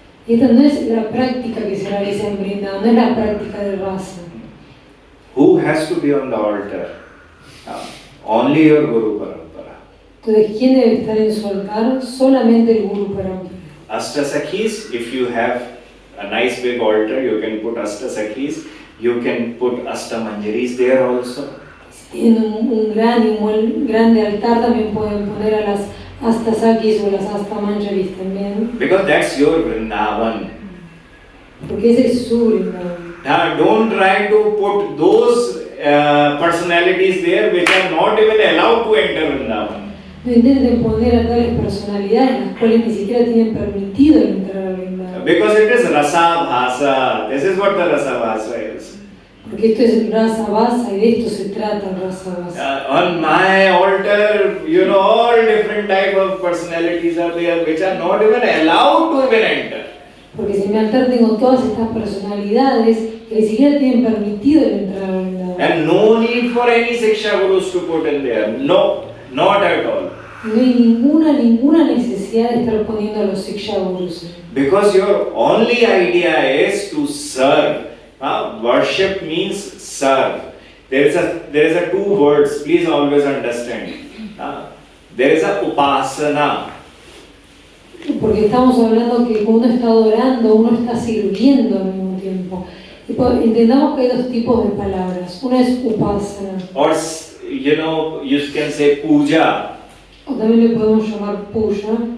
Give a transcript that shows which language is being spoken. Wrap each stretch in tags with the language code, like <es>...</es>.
<es>Y esta no es la práctica que se realiza en Vrindavan, no es la práctica de rasa.</es> <en>Who has to be on the altar? Only your Guru Parampara.</en> <es>Entonces, ¿quién debe estar en su altar? Solamente el Guru Parampara.</es> <en>Ashtasakhis, if you have a nice big altar, you can put Ashtasakhis, you can put Ashtamanjaris there also.</en> <es>Si tienen un gran y muy grande altar, también pueden poner a las Ashtasakis o las Ashtamanjaris también.</es> <en>Because that's your Vrindavan.</en> <es>Porque ese es su Vrindavan.</es> <en>Don't try to put those personalities there which are not even allowed to enter Vrindavan.</en> <es>No intenten poner a tales personalidades las cuales ni siquiera tienen permitido el entrar al Vrindavan.</es> <en>Because it is rasa bhasa. This is what the rasa bhasa is.</en> <es>Porque esto es rasa basa y de esto se trata el rasa basa.</es> <en>On my altar, all different type of personalities are there which are not even allowed to even enter.</en> <es>Porque si en mi altar tengo todas estas personalidades que ni siquiera tienen permitido el entrar al Vrindavan.</es> <en>And no need for any Siksha Gurus to put in there. No, not at all.</en> <es>No hay ninguna necesidad de estar poniendo a los Siksha Gurus.</es> <en>Because your only idea is to serve. Worship means serve. There is a two words, please always understand. There is a upasana.</en> <es>Porque estamos hablando que uno está adorando, uno está sirviendo al mismo tiempo. Entendamos que hay dos tipos de palabras. Una es upasana.</es> <en>Or you can say puja.</en> <es>O también le podemos llamar puja.</es>